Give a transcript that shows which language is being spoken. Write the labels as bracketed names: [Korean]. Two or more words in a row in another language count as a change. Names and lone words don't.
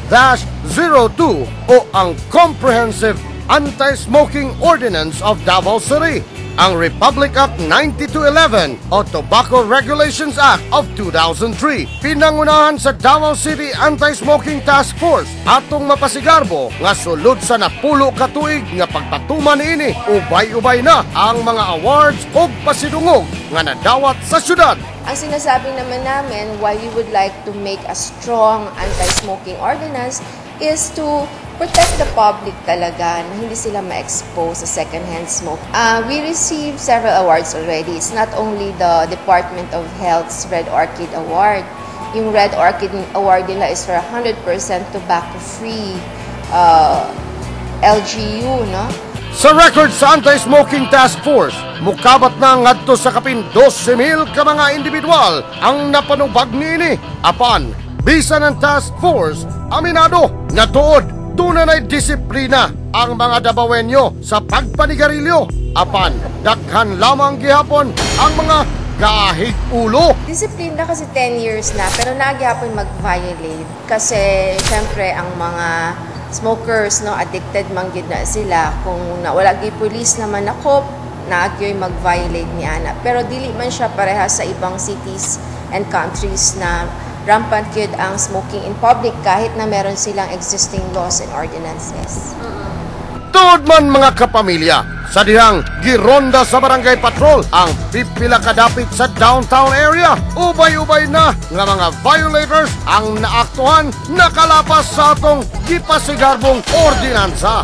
[Cebuano] o ang Comprehensive Anti-Smoking Ordinance of Davao City, ang Republic Act 9211 o Tobacco Regulations Act of 2003. Pinangunahan sa Davao City Anti-Smoking Task Force atong mapasigarbo nga sulod sa napulo ka tuig nga pagpatuman niini, ubay-ubay na ang mga awards ug pasidungog nga nadawat sa syudad. [Filipino] Ang sinasabi naman namin [English] why we would like to make a strong anti-smoking ordinance is to protect the public [Filipino] talaga na hindi sila ma-expose sa second-hand smoke. [English] We received several awards already. It's not only the Department of Health's Red Orchid Award. Yung Red Orchid Award nila is for 100% tobacco-free LGU, no? [Cebuano] Sa record sa Anti-Smoking Task Force, mukabat na ngadto sa kapin 12,000 ka mga individual ang napanubag niini. Apan, bisa ng Task Force, aminado nga tuod tunay disiplina ang mga Davaoenyo sa pagpanigarilyo. Apan, daghan lamang gihapon ang mga gahig ulo. Disiplina kasi 10 years na, pero nagyapon mag-violate. Kasi, syempre, ang mga smokers, no, addicted man gid na sila. Kung wala gi police naman ako, nagyoy mag-violate ni ana. Pero dili man siya parehas sa ibang [English] cities and countries [Cebuano] na rampant yun ang [English] smoking in public [Filipino] kahit na meron silang [English] existing laws and ordinances. [Cebuano] Tuod man mga kapamilya, sa dihang gironda sa Barangay Patrol ang pipila kadapit sa downtown area. Ubay-ubay na nga mga violators ang naaktuhan nakalapas sa atong gipasigarbong ordinansa.